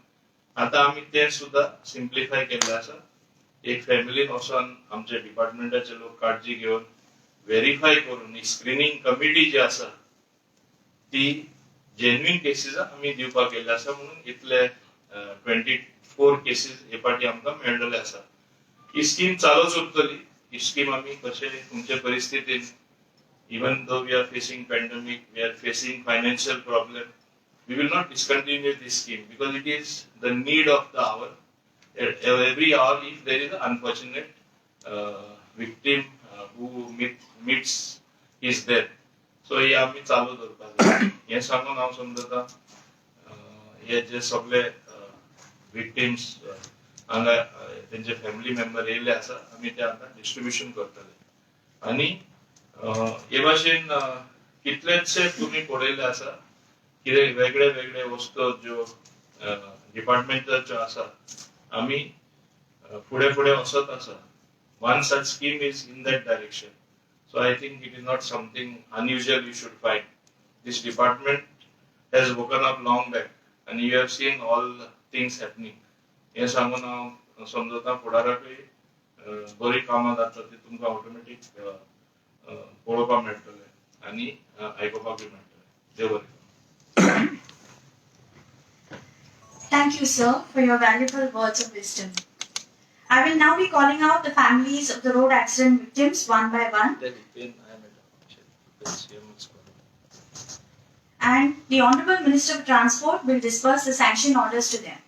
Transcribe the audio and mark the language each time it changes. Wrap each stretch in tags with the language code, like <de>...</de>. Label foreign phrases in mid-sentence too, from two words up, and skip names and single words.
<kok>आतां आमी ते सुद्धा सिम्प्लिफाय केल्ले आसा. एक फॅमिलीन वचोन आमच्या डिपार्टमेंटाचे लोक काळजी घेवन व्हेरीफाय करून एक स्क्रीनिंग कमिटी जी आसा ती जेन्युइन केसीस आमी दिवपाक केल्ले आसा. म्हणून इतले 24 केसीस हे फाटी आमकां मेळ्ळले आसा. ही स्कीम चालूच उरतली. ही स्कीम आमी कशे तुमचे परिस्थितीन,</kok> <en>even though we are facing pandemic, we are facing financial problem, we will not discontinue this scheme because it is the need of the hour. Every hour, if there is an unfortunate victim who meets his death, so</en> <kok>हे आमी चालू दवरपाक जाय. हे सांगून हांव समजता हे जे सगळे विक्टिम्स हांगा तेंचे फॅमिली मेंबर येयले आसा, आमी ते आतां डिस्ट्रिब्युशन करतले. आनी हे भाशेन कितलेशे तुम्ही पळयले आसा कितें वेगळे वेगळे वस्तू ज्यो डिपार्टमेंटाच्यो आसा, आमी फुडें फुडें वचत आसा.</kok> <en>One such scheme is in that direction. So I think it is not something unusual you should find. This department has woken up long back and you have seen all things happening.</en> <kok>हे सांगून हांव समजता फुडाराकूय बरी कामां जाता ती तुमकां ऑटोमॅटीक पळोवपाक मेळटले आनी आयकुपाकूय मेळटले. देव बरें.</kok> <en>Thank you, sir, for your valuable words of wisdom. I will now be calling out the families of the road accident victims one by one. And the Honorable Minister of Transport will disperse the sanction orders to them.</en>